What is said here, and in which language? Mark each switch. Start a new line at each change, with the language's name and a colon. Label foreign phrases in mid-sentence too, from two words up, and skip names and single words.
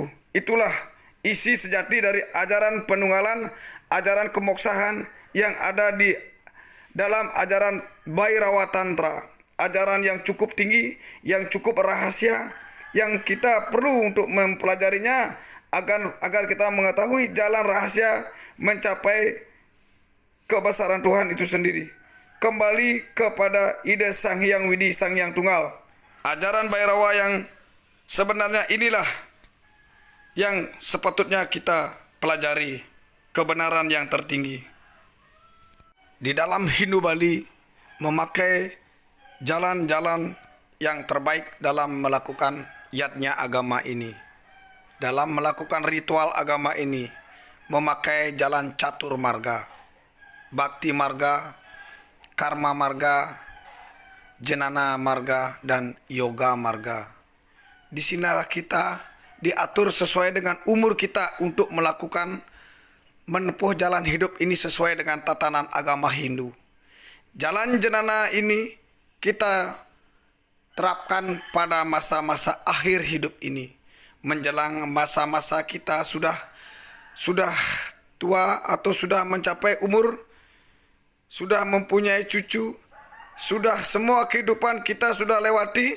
Indonesian: Itulah isi sejati dari ajaran penunggalan, ajaran kemoksahan yang ada di dalam ajaran Bhairawa Tantra. Ajaran yang cukup tinggi, yang cukup rahasia, yang kita perlu untuk mempelajarinya agar kita mengetahui jalan rahasia mencapai kebesaran Tuhan itu sendiri. Kembali kepada ide Sang Hyang Widi, Sang Hyang Tunggal. Ajaran Bhairawa yang sebenarnya inilah yang sepatutnya kita pelajari, kebenaran yang tertinggi. Di dalam Hindu Bali memakai jalan-jalan yang terbaik dalam melakukan yatnya agama ini. Dalam melakukan ritual agama ini memakai jalan catur marga, bhakti marga, karma marga, jenana marga, dan yoga marga. Di sinilah kita diatur sesuai dengan umur kita untuk melakukan menempuh jalan hidup ini sesuai dengan tatanan agama Hindu. Jalan jenana ini kita terapkan pada masa-masa akhir hidup ini, menjelang masa-masa kita sudah tua atau sudah mencapai umur, sudah mempunyai cucu, sudah semua kehidupan kita sudah lewati.